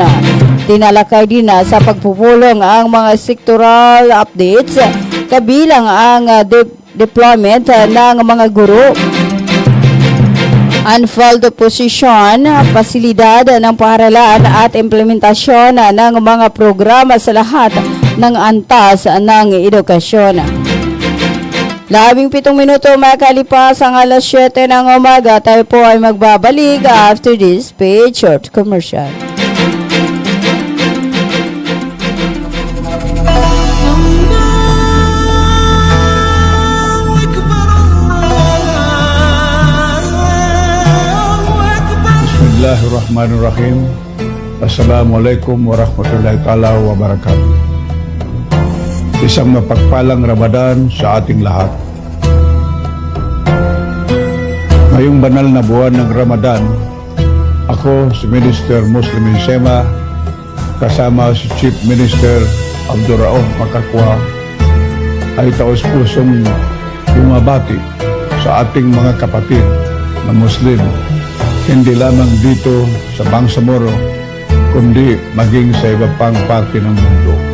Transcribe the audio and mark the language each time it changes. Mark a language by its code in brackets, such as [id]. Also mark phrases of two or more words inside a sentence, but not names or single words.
[tl] Tinalakay din sa pagpupulong ang mga [en] sectoral updates [tl] kabilang ang deployment ng mga guro, [en] unfilled position, [tl] pasilidad ng paaralan at implementasyon ng mga programa sa lahat ng antas ng edukasyon. 17 minuto makalipas ang alas 7 ng umaga. Tayo po ay magbabalik [en] after this paid short commercial. [ar] بسم الله الرحمن الرحيم. السلام عليكم ورحمة الله تعالى وبركاته. [tl] Isang mapagpalang Ramadan sa ating lahat. Ngayong banal na buwan ng Ramadan, ako si Minister Muslim Sema kasama si Chief Minister Abdurrauf Makakwa ay taos-pusong bumabati sa ating mga kapatid na Muslim, hindi lamang dito sa Bangsamoro, kundi maging sa iba pang parte ng mundo.